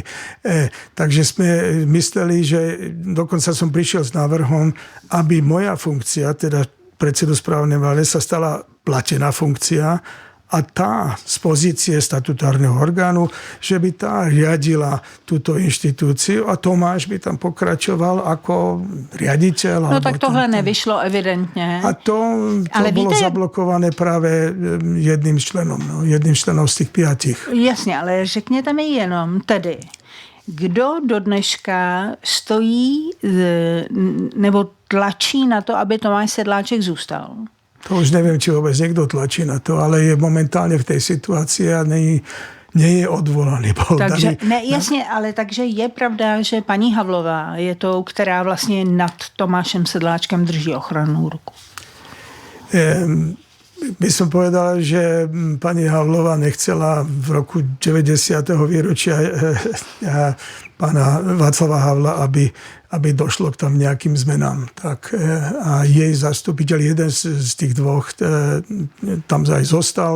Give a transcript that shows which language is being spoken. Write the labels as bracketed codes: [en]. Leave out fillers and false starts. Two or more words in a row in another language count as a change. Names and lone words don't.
[sk] Takže sme mysleli, že dokonca som prišiel s návrhom, aby moja funkcia, teda predsedu správnej rady, sa stala platená funkcia a tá z pozície statutárneho orgánu, že by tá riadila túto inštitúciu a Tomáš by tam pokračoval ako riaditeľ. [cs] No tak tohle nevyšlo evidentně. [sk] A to bolo zablokované práve jedným z členov z tých 5. [cs] Jasně, ale řekněte mi jenom tedy, kdo do dneška stojí nebo tlačí na to, aby Tomáš Sedláček zůstal? [sk] To už neviem, či vôbec niekto tlačí na to, ale je momentálne v tej situácii a nie je odvolaný. [cs] Takže, jasně, ale takže je pravda, že paní Havlová je tou, která vlastně nad Tomášem Sedláčkem drží ochrannú ruku. [sk] By som povedal, že pani Havlová nechcela v roku 90. výročia pána Václava Havla, aby došlo k tam nejakým zmenám. Tak, a jej zastupiteľ, jeden z tých dvoch, tam aj zostal.